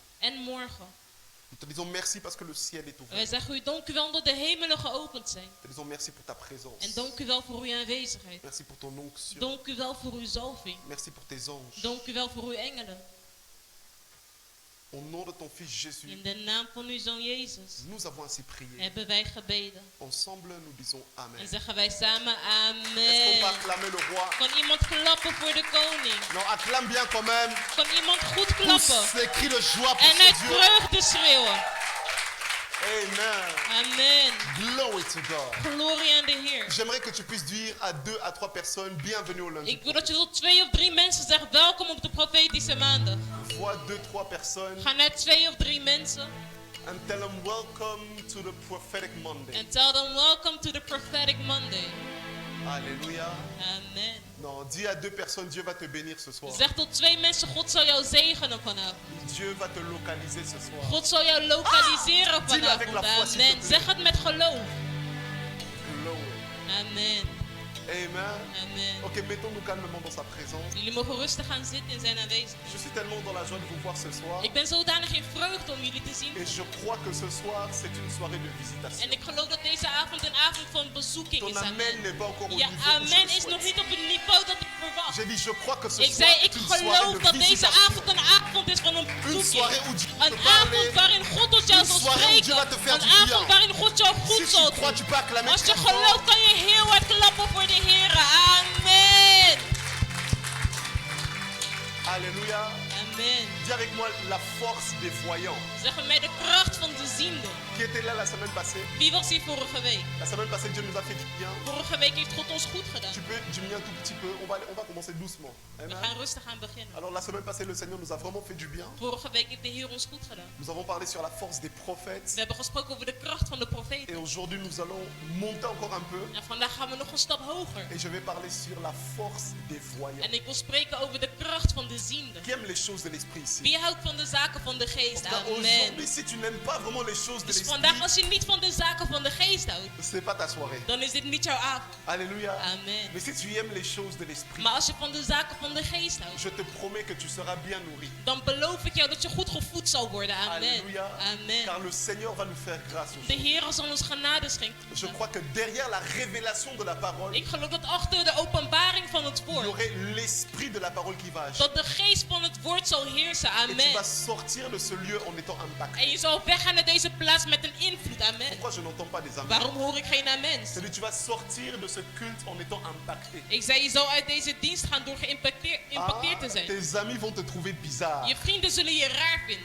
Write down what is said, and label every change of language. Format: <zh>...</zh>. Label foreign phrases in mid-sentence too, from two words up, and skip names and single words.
<nl>en morgen.</nl> <fr>Nous te disons merci parce que le ciel est ouvert.</fr> <nl>Wij zeggen u dank u wel dat de hemelen geopend zijn.</nl> <fr>Nous te disons merci pour ta présence.</fr> <nl>En dank u wel voor uw aanwezigheid.</nl> <fr>Merci pour ton onction.</fr> <nl>Dank u wel voor uw zalving.</nl> <fr>Merci pour tes anges.</fr> <nl>Dank u wel voor uw engelen.</nl> <fr>Au nom de ton Fils Jésus,</fr> <nl>In de naam van uw Zoon Jezus</nl> <fr>nous avons ainsi prié.</fr> <nl>hebben wij gebeden.</nl> <fr>Ensemble, nous disons Amen.</fr> <nl>En zeggen wij samen</nl> <fr>Est-ce qu'on peut amen. acclamer le roi?</fr> <nl>Kan iemand klappen voor de koning?</nl> <fr>Non, acclame bien quand même.</fr> <nl>Kan iemand goed</nl> <fr>Pousse</fr> <nl>klappen?</nl> <fr>les cris de joie pour</fr> <nl>En</nl> <fr>ce</fr> <nl>uit</nl> <fr>Dieu.</fr> <nl>vreugde schreeuwen. Amen. Amen.</nl> <en>Glory to God.</en> <nl>Glorie aan de Heer.</nl> <fr>J'aimerais que tu puisses dire à 2 à 3 personnes, bienvenue au lundi.</fr> <nl>Ik wil dat je tot 2 of 3 mensen zegt, welkom op de profetische maandag.</nl> <fr>Vois 2, 3 personnes</fr> <nl>Ga naar 2 of 3 mensen</nl> <en>and tell them welcome to the prophetic Monday. en tell them welcome to the prophetic Monday.</en> <fr>Alléluia. Amen. Non, dis à 2 personnes, Dieu va te bénir ce soir.</fr> <nl>Zeg tot 2 mensen, God zal jou zegenen vanavond.</nl> <fr>Dieu va te localiser ce soir.</fr> <nl>God zal jou lokaliseren</nl> <fr>Dis-le avec la</fr> <nl>vanavond.</nl> <fr>foi, s'il te Amen. plaît.</fr> <nl>Zeg het met geloof. Glory. Amen. Amen. Amen.</nl> <fr>Ok, mettons-nous calmement dans sa présence.</fr> <nl>Jullie mogen rustig gaan zitten in zijn aanwezigheid.</nl> <fr>Je suis tellement dans la joie de vous voir ce soir.</fr> <nl>Ik ben zodanig in vreugde om jullie te zien.</nl> <fr>Et je crois que ce soir, c'est une soirée de visitation.</fr> <nl>En ik geloof dat deze avond een avond van bezoeking is.</nl> <fr>Ton amen Amen. n'est pas encore au</fr> <nl>Ja,</nl> <fr>niveau où je amen le</fr> <nl>is nog</nl> <fr>souhaite.</fr> <nl>niet op het niveau dat ik verwacht.</nl> <fr>J'ai dit, je crois que ce</fr> <nl>Ik</nl> <fr>soir</fr> <nl>zei,</nl> <fr>est</fr> <nl>ik</nl> <fr>une soirée</fr> <nl>geloof</nl> <fr>de</fr> <nl>dat deze</nl> <fr>visitation.</fr> <nl>avond een avond is van een</nl> <fr>Une</fr> <nl>bezoeking.</nl> <fr>soirée où Dieu va</fr> <nl>Een</nl> <fr>te parler.</fr> <nl>avond waarin God tot jou</nl> <fr>Une</fr> <nl>zal</nl> <fr>soirée où Dieu va te</fr> <nl>spreken.</nl> <fr>faire</fr> <nl>Een</nl> <fr>du bien.</fr> <nl>avond waarin God jou</nl> <fr>Si</fr> <nl>goed</nl> <fr>tu</fr> <nl>zal</nl> <fr>crois,</fr> <nl>doen.</nl> <fr>tu peux acclamer</fr> <nl>Als je</nl> <fr>très fort.</fr> <nl>gelooft, kan je heel hard klappen voor de Heer. Amen. Alléluia. Amen.</nl> <fr>Dis avec moi la force des voyants.</fr> <nl>Zeg met mij de kracht van de ziende.</nl> <fr>Qui était là la semaine passée?</fr> <nl>Wie was hier vorige week?</nl> <fr>La semaine passée, Dieu nous a fait du bien.</fr> <nl>Vorige week heeft God ons goed gedaan.</nl> <fr>Tu peux diminuer un tout petit peu. On va commencer doucement.</fr> <nl>We Amen. gaan rustig aan beginnen.</nl> <fr>Alors la semaine passée, le Seigneur nous a vraiment fait du bien.</fr> <nl>Vorige week heeft de Heer ons goed gedaan.</nl> <fr>Nous avons parlé sur la force des prophètes.</fr> <nl>We hebben gesproken over de kracht van de</nl> <fr>Et</fr> <nl>profeten.</nl> <fr>aujourd'hui, nous allons monter encore un peu.</fr> <nl>En vandaag gaan we nog een stap hoger.</nl> <fr>Et je vais parler sur la force des voyants.</fr> <nl>En ik wil spreken over de kracht van de ziende.</nl> <fr>Qui aime les choses de l'esprit ici?</fr> <nl>Wie houdt van de zaken van de geest?</nl> <fr>Parce Amen. qu'aujourd'hui, si tu n'aimes pas vraiment les choses de</fr> <nl>Dus</nl> <fr>l'esprit,</fr> <nl>vandaag als je niet van de zaken van de geest houdt,</nl> <fr>c'est pas ta soirée.</fr> <nl>dan is dit niet jouw avond. Alléluia. Amen.</nl> <fr>Mais si tu aimes les choses de l'esprit,</fr> <nl>Maar als je van de zaken van de geest houdt,</nl> <fr>je te promets que tu seras bien nourri.</fr> <nl>dan beloof ik jou dat je goed gevoed zal worden. Amen.</nl> <fr>Alléluia. Car Amen. le Seigneur va nous faire grâce</fr> <nl>De</nl> <fr>aujourd'hui.</fr> <nl>Heer zal ons genade schenken.</nl> <fr>Je crois que derrière la révélation de la parole,</fr> <nl>Ik geloof dat achter de openbaring van het</nl> <fr>il y</fr> <nl>woord,</nl> <fr>aurait l'esprit de la parole qui va agir.</fr> <nl>dat de geest van het woord zal heersen.</nl> <fr>Et tu vas Amen. sortir de ce lieu en étant impacté.</fr> <nl>En je zal weggaan naar deze plaats met een invloed. Amen.</nl> <fr>Pourquoi je n'entends pas des amens?</fr> <nl>Waarom hoor ik geen amen?</nl> <fr>C'est-à-dire tu vas sortir de ce culte en étant impacté.</fr> <nl>Ik zei, je zal uit deze dienst gaan door geïmpacteerd te zijn.</nl> <fr>Tes amis vont te trouver bizarre.</fr> <nl>Je vrienden zullen je raar vinden.</nl>